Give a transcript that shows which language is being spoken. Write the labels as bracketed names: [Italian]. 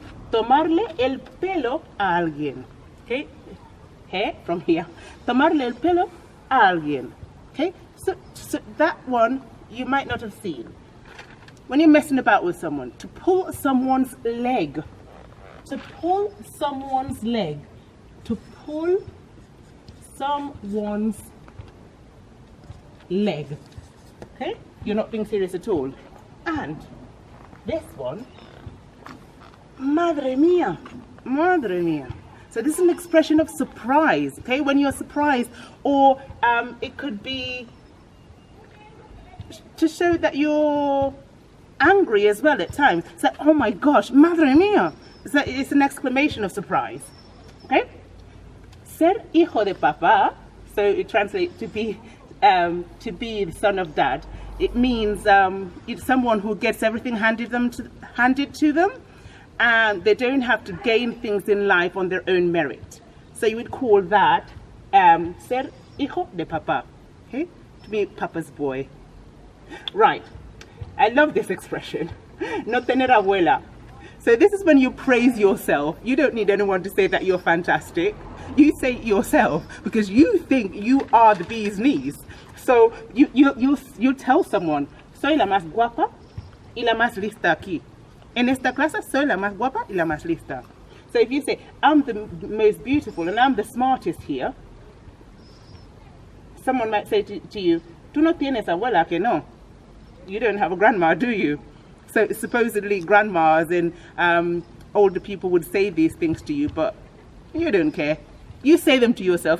[Spanish] Tomarle el pelo a alguien. Okay? [English] Hair from here. [Spanish] Tomarle el pelo a alguien. [English] Okay? So that one you might not have seen. When you're messing about with someone, to pull someone's leg. To pull someone's leg. To pull someone's leg. Okay? You're not being serious at all. And this one, [Spanish] madre mía, madre mía. [English] So this is an expression of surprise, okay? When you're surprised, or it could be to show that you're angry as well at times. So, oh my gosh, [Spanish] madre mía. [English] So it's an exclamation of surprise, okay? [Spanish] Ser hijo de papá, [English] so it translates to be the son of dad. It means it's someone who gets everything handed to them, and they don't have to gain things in life on their own merit. So you would call that [Spanish] ser hijo de papá, [English] okay? To be papa's boy. Right. I love this expression. [Spanish] No tener abuela. [English] So this is when you praise yourself. You don't need anyone to say that you're fantastic. You say it yourself because you think you are the bee's knees. So you tell someone, [Spanish] soy la más guapa y la más lista aquí. En esta clase, soy la más guapa y la más lista. [English] So if you say, I'm the most beautiful and I'm the smartest here, someone might say to you, [Spanish] tú no tienes abuela que no. [English] You don't have a grandma, do you? So supposedly grandmas and older people would say these things to you, but you don't care. You say them to yourself.